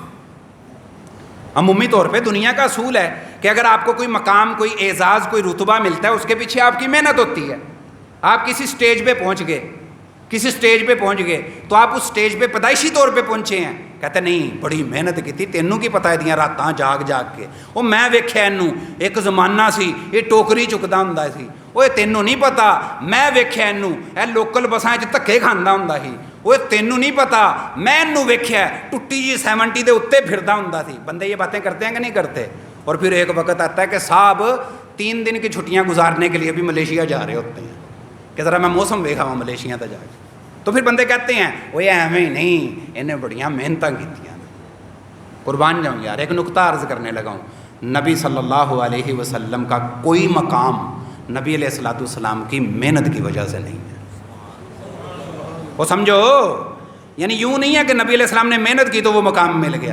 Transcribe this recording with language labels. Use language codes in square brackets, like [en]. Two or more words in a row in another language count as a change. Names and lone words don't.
[ur] عمومی طور پہ دنیا کا اصول ہے کہ اگر آپ کو کوئی مقام, کوئی اعزاز, کوئی رتبہ ملتا ہے اس کے پیچھے آپ کی محنت ہوتی ہے. آپ کسی سٹیج پہ پہنچ گئے, کسی سٹیج پہ پہنچ گئے تو آپ اس سٹیج پہ پیدائشی طور پہ پہنچے ہیں. کہتے نہیں بڑی محنت کی تھی, [pa] تینوں کی پتہ ہے دیاں راتاں جاگ جاگ کے, وہ میں ویکھیا اینوں ایک زمانہ سی یہ ٹوکری چکدا ہوندا سی, اوے تینوں نہیں پتا میں ویکھیا اینوں اے لوکل بساں وچ دھکے کھاندا ہوندا سی, اوے تینوں نہیں پتا میں اینوں ویکھیا ٹٹی جی 70 دے اوتے پھردا ہوندا سی. [ur] بندے یہ باتیں کرتے ہیں کہ نہیں کرتے؟ اور پھر ایک وقت آتا ہے کہ صاحب 3 دن کی چھٹیاں گزارنے کے لیے بھی ملیشیا جا رہے ہوتے ہیں کہ ذرا میں موسم [pa] ویکھا ہوں ملیشیا تے جا کے. [ur] تو پھر بندے کہتے ہیں وہ ایویں ہی نہیں, [pa] انہیں بڑیاں محنتاں کیتیاں. [ur] قربان جاؤں یار, ایک نقطہ عرض کرنے لگا ہوں. نبی [ar] صلی اللہ علیہ وسلم [ur] کا کوئی مقام نبی [ar] علیہ الصلوۃ والسلام [ur] کی محنت کی وجہ سے نہیں ہے. وہ سمجھو, یعنی یوں نہیں ہے کہ نبی [ar] علیہ السلام [ur] نے محنت کی تو وہ مقام مل گیا.